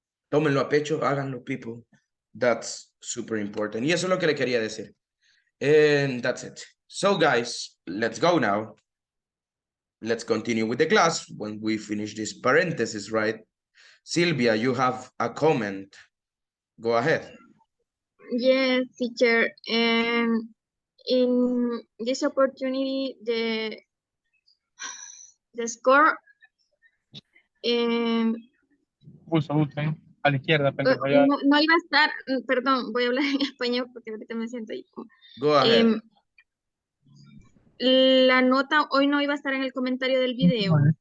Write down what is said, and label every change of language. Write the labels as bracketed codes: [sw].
[es] Tómenlo a pecho, háganlo, people. [en] That's super important. [es] Y eso es lo que le quería decir. [en] And that's it. So, guys, let's go now. Let's continue with the class when we finish this parenthesis, right? Silvia, you have a comment. Go ahead. Yes, teacher. And in this opportunity, the score [es] Busquen a la izquierda, pendejo, ya. no iba a estar, perdón, voy a hablar en español porque ahorita me siento ahí. [en] Go ahead. [es] La nota hoy no iba a estar en el comentario del video.